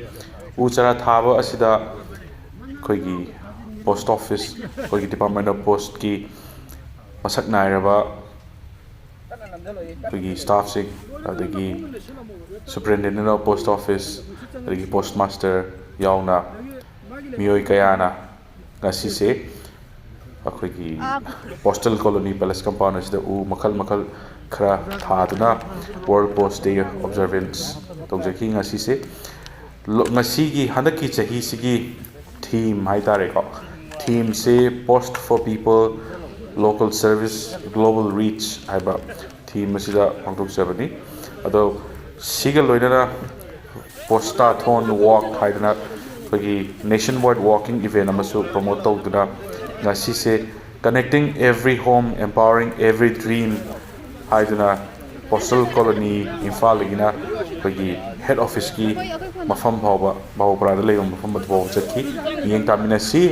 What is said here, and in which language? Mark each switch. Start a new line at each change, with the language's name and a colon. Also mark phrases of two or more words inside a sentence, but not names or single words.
Manipuri: Uchara thaba asida koigi Post Office koigi Department of Post ki masak nairaba koigi staff sing adagi Superintendent of Post Office adagi Postmaster yauna miyoi kayana ngasi se koigi Postal Colony Palace Compound asida u makal khara thaduna World Post Day observance tawjaki ngasi se ngasi gi handaki chahi sigi theme haitare ko theme se
English: post for people local service global reach
Manipuri: haiba theme asida pangtok sabani ado siga loidana Postathon walk haidana kogi
English: nationwide walking event
Manipuri: amasu promote tawduna ngasi se
English: connecting every home empowering every dream
Manipuri: haiduna Postal Colony Imphal gina kogi
English: head office
Manipuri: ki mafam bhawba Babupara da leiyong mafam batbo chakhi yeng taminasi